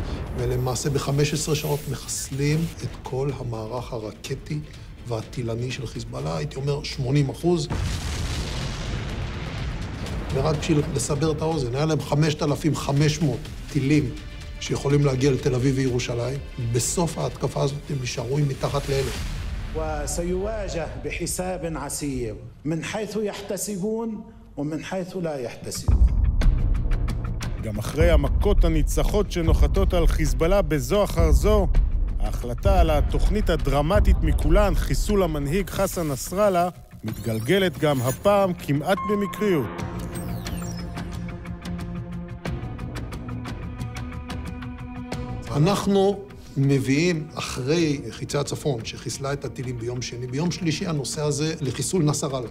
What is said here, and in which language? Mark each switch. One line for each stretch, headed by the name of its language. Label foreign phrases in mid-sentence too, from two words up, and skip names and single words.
Hebrew: ולמעשה ב-15 שעות מחסלים את כל המערך הרקטי והטילני של חיזבאללה, הייתי אומר 80%. ורק בשביל לסבר את האוזן, היה להם 5,500 טילים שיכולים להגיע לתל אביב וירושלים. בסוף ההתקפה הזאת הם נשארו מתחת ל1,000.
Arabic: وسيواجه بحساب عسير من حيث يحتسبون ومن حيث لا يحتسبون.
Hebrew: גם אחרי המכות הניצחות שנוחתות על חיזבאללה בזו אחר זו, ההחלטה על התוכנית הדרמטית מכולן, חיסול המנהיג חסן נסראללה, מתגלגלת גם הפעם כמעט במקריות. אנחנו מביאים אחרי חיצי הצפון, שחיסלה את הטילים ביום שני, ביום שלישי הנושא הזה לחיסול נסראללה.